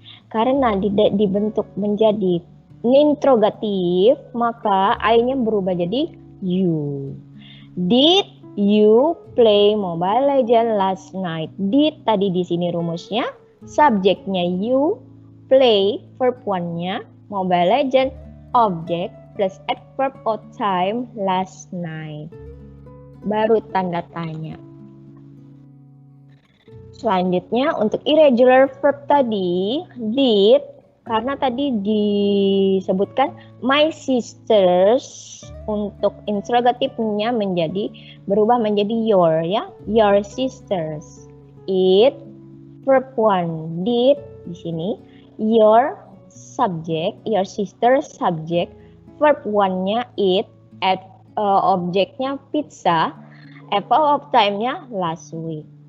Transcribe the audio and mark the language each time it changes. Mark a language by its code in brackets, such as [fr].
[id] Karena dibentuk menjadi interrogatif, maka I-nya berubah jadi you. [en] Did you play Mobile Legends last night? [id] Did tadi di sini rumusnya, subjeknya you, play verb one-nya, Mobile Legends, object plus adverb of time last night. Baru tanda tanya. Selanjutnya untuk irregular verb tadi, did, karena tadi disebutkan my sisters, untuk interrogatifnya berubah menjadi your, ya, your sisters. It, verb one, did di sini, your subject, your sister subject, verb one-nya eat, objeknya pizza, apple of time-nya last week.